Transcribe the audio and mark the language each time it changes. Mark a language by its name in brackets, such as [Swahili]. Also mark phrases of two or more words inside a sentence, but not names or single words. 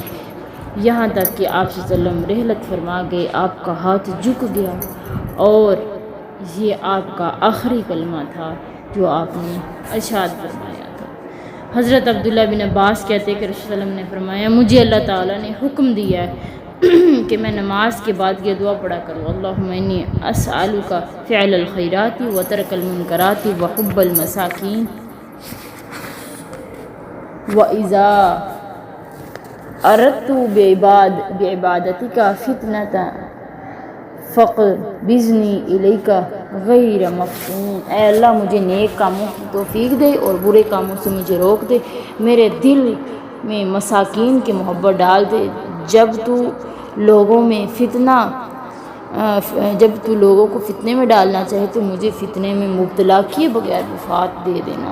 [Urdu] یہاں تک کہ آپ [Arabic] صلی اللہ علیہ وسلم [Urdu] رحلت فرما گئے، آپ کا ہاتھ جھک گیا، اور یہ آپ کا آخری کلمہ تھا جو آپ نے ارشاد فرمایا تھا۔ حضرت عبداللہ بن عباس کہتے کہ رسول اللہ علیہ وسلم نے فرمایا مجھے اللہ تعالیٰ نے حکم دیا ہے کہ میں نماز کے بعد یہ دعا پڑھا کروں [Arabic] اللہم انی اسألک فعل الخیرات و ترک المنکرات و حب المساکین و اذا اردت بعبادتک فتنۃ فقر بزنی الیک غیر مفتون، [Urdu] اے اللہ مجھے نیک کاموں کی توفیق دے اور برے کاموں سے مجھے روک دے، میرے دل میں مساکین کی محبت ڈال دے، جب تو لوگوں کو فتنے میں ڈالنا چاہے تو مجھے فتنے میں مبتلا کیے بغیر وفات دے دینا۔